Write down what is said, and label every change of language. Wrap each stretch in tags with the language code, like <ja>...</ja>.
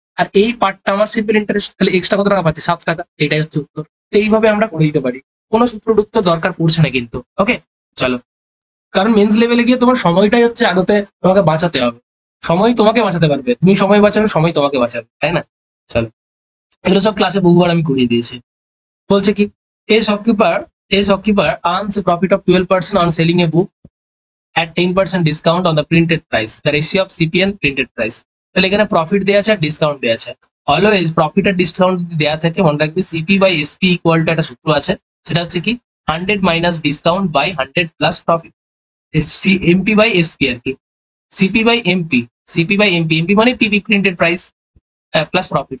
<bn>আর এই পার্টটা আমার সিম্পল ইন্টারেস্ট। তাহলে এক্সট্রা কত টাকা পাচ্ছি? 7 টাকা। এটাই হচ্ছে উত্তর। তো এইভাবে আমরা করে দিতে পারি, কোনো সূত্রযুক্ত দরকার পড়ছে না কিন্তু। ওকে, চলো, কারণ মেন্স লেভেলে গিয়ে তোমার সময়টাই হচ্ছে আদতে তোমাকে বাঁচাতে হবে। সময় তোমাকে বাঁচাতে পারবে, তুমি সময় বাঁচাবে, সময় তোমাকে বাঁচাবে, তাই না? চলো, এগুলো সব ক্লাসে বহুবার আমি করিয়ে দিয়েছি। বলছে কি,</bn> <en>a shopkeeper earns a profit of 12% on selling a book at 10% discount on the printed price. The ratio of CP and printed price.</en> <bn>তাহলে এখানে প্রফিট দেওয়া আছে আর ডিসকাউন্ট দেওয়া আছে। অলওয়েজ প্রফিট আর ডিসকাউন্ট যদি দেওয়া থাকে মনে রাখবে CP by SP equal to একটা সূত্র আছে, সেটা হচ্ছে কি</bn> <en>100 minus discount by 100 plus profit.</en> <bn>MP by SP আর কি, সিপি বাই এমপি, এমপি মানে পিপি প্রিন্টেড প্রাইস প্লাস প্রফিট।</bn>